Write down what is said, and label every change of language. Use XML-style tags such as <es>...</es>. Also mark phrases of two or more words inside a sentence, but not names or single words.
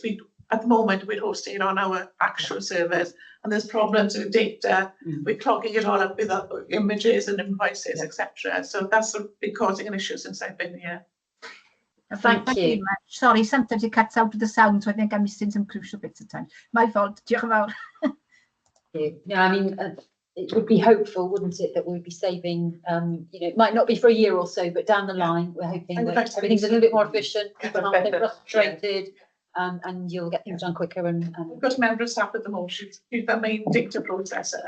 <en>At the moment, we're hosting on our actual servers, and there's problems with data. We're clogging it all up with images and invoices, etc. So that's been causing an issue since I've been here. Thank you. Very much. Sorry, sometimes it cuts out with the sound, so I think I'm missing some crucial bits of time. My fault.</en> <cy>Diolch yn fawr.</cy> <en>Yeah, I mean, it would be hopeful, wouldn't it, that we'd be saving, it might not be for a year or so, but down the line, we're hoping that everything's a little bit more efficient, people aren't so frustrated, and you'll get things done quicker. And we've got a member of staff at the moment, she's the main data processor.</en>